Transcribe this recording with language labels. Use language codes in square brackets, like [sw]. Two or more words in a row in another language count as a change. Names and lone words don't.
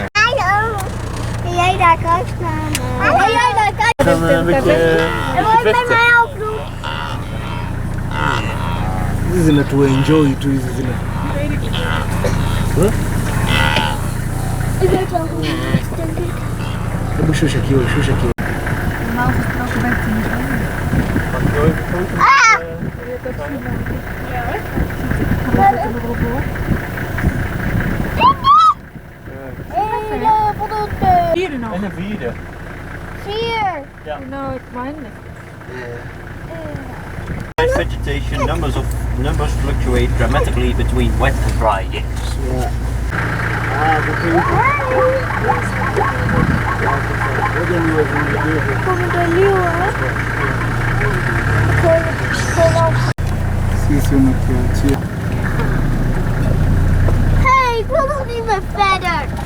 [nl] Kun jij daar kruis staan? Kun jij daar kruis? Dan een beetje En wil je bij vechten. mij helpen doen? [sw] Hizi zinatuenjoy tu hizi zina. [nl] Weet ik niet. Huh? Ik weet wel hoe het is, denk ik. [sw] Hebu shusha kioo. [nl] Normaal gesproken ben ik er niet aan. Mag ik wel even een foto? Ja, hè? Hele voldoende. Hier nog. En een vierde. 4. Ja. Nou, ik meen. [en] Vegetation numbers fluctuate dramatically between wet and dry years. [nl] Komen de leeuwen? Hey, ik wil nog niet meer verder.